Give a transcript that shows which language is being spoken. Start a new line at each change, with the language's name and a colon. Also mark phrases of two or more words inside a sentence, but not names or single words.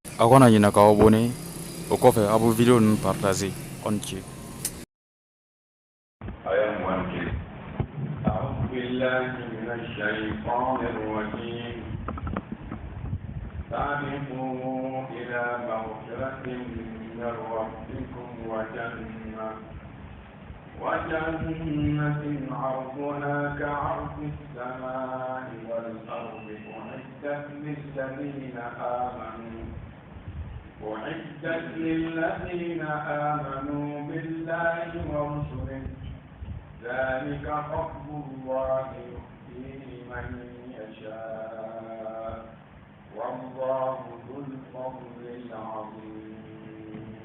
Bambara: akona ɲina k'aw abonné o kɔfɛ a bɛ vidéo ninnu partager
French: on ci.
Arabic: أعوذ بالله من الشيطان الرجيم سابقوا إلى مغفرة من ربكم وجنة عرضها كعرض السماء والأرض أعدت للذين آمنوا بالله ورسله ذلك فضل الله يؤتيه من يشاء والله ذو الفضل العظيم.